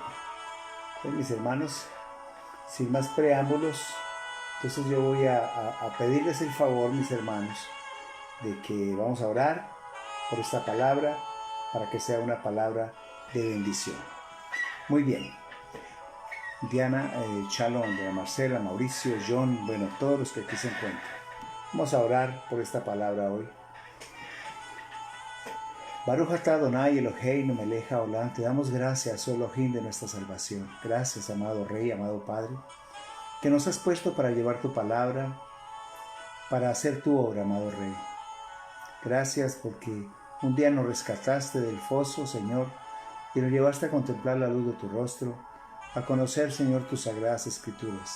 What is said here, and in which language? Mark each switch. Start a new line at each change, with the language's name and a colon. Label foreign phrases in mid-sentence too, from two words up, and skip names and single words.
Spanish: Entonces, mis hermanos, sin más preámbulos, entonces yo voy a pedirles el favor, mis hermanos, de que vamos a orar por esta palabra para que sea una palabra de bendición. Muy bien. Diana, Shalom, de Marcela, Mauricio, John, bueno, todos los que aquí se encuentran. Vamos a orar por esta palabra hoy.
Hebrew: ברוך אתה אדוני אלוהינו מלך העולם,
Spanish: te damos gracias, oh Elohim, de nuestra salvación. Gracias, amado Rey, amado Padre, que nos has puesto para llevar tu palabra, para hacer tu obra, amado Rey. Gracias porque un día nos rescataste del foso, Señor, y nos llevaste a contemplar la luz de tu rostro, a conocer, Señor, tus sagradas escrituras.